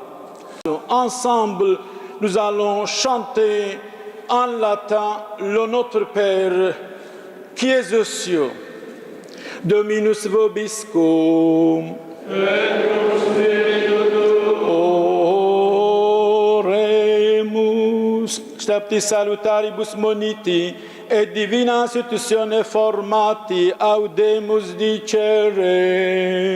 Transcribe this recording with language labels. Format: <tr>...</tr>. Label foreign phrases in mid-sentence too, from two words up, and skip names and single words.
<fr>Ensemble, nous allons chanter en latin le Notre Père qui est aux cieux.</fr> <la>Dominus vobiscum. Oremus. Stapti salutaribus moniti. Et divina institutione formati audemus dicere.</la>